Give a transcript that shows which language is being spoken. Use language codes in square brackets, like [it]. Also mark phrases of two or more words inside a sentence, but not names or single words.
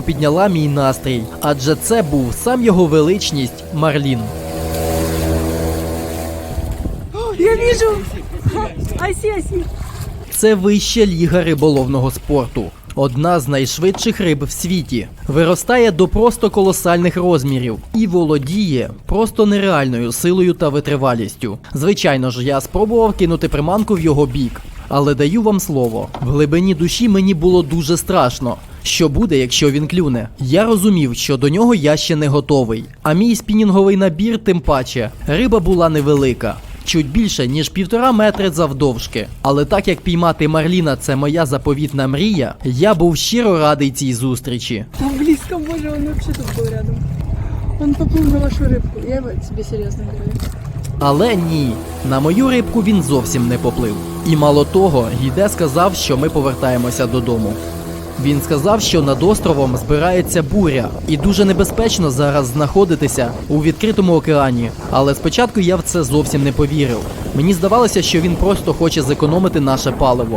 [uk] підняла мій настрій, адже це був сам його величність Марлін. [ru] Я вижу. [en] I see. [uk] Це вища ліга риболовного спорту. Одна з найшвидших риб в світі. Виростає до просто колосальних розмірів і володіє просто нереальною силою та витривалістю. Звичайно ж, я спробував кинути приманку в його бік. Але даю вам слово, в глибині душі мені було дуже страшно. Що буде, якщо він клюне? Я розумів, що до нього я ще не готовий. А мій спінінговий набір тим паче. Риба була невелика. Чуть більше, ніж 1,5 метри завдовжки. Але так як піймати Марліна – це моя заповітна мрія, я був щиро радий цій зустрічі. [ru] Там близко, боже, он вообще тут был рядом. Он поплыл на вашу рыбку. Я тебе серьезно говорю. [uk] Але ні, на мою рибку він зовсім не поплив. І мало того, Гіде сказав, що ми повертаємося додому. Він сказав, що над островом збирається буря, і дуже небезпечно зараз знаходитися у відкритому океані. Але спочатку я в це зовсім не повірив. Мені здавалося, що він просто хоче зекономити наше паливо.